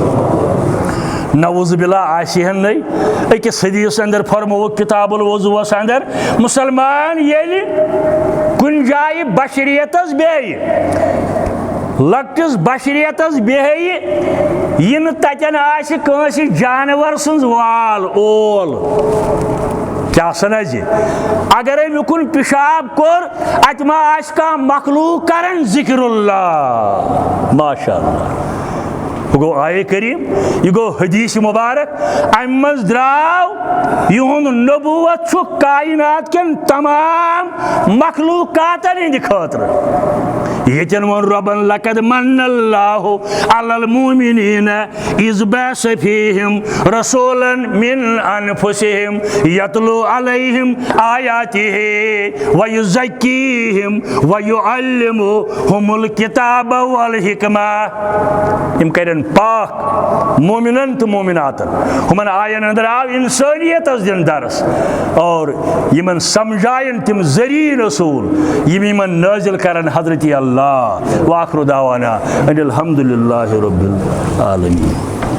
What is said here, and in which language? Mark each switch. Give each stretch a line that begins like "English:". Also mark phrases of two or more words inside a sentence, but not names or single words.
Arabic: نعوذ بالله
Kashmiri: आसिहन नहीं अकिस हदीस अंदर फरमो किताबुल वज़ूस अंदर मुसलमान येलि कुन जाय बशरियतस बेय लक्टिस बशरियतस बेय इन ततन आसि कांसि जानवर सुंज वाल ओल क्या सनज अगर मुकुन पिशाब कोर अतमा आस का मखलूक करन जिक्रुल्लाह माशाअल्लाह गो आये करीम यह गो हदीस मुबारक अम मज द्राव युन नबूवत कायनात के तमाम मखलूकातन हिंद खतर यन वो रबन
Arabic: لقد منّ الله على المؤمنين إذ بعث فيهم رسولا من أنفسهم يتلو عليهم آياته و يزكيهم و يعلمهم الكتاب والحكمة
Kashmiri: इम करन पाक मोमिनन तो मोमिनातन हुमन आयन अंदर आव इंसानियत दिन दरस और यमन समझायन तिम जरी रसूल यमन नाजिल करन हजरत अल्लाह
Arabic: وآخر دعوانا أن الحمد لله رب العالمين.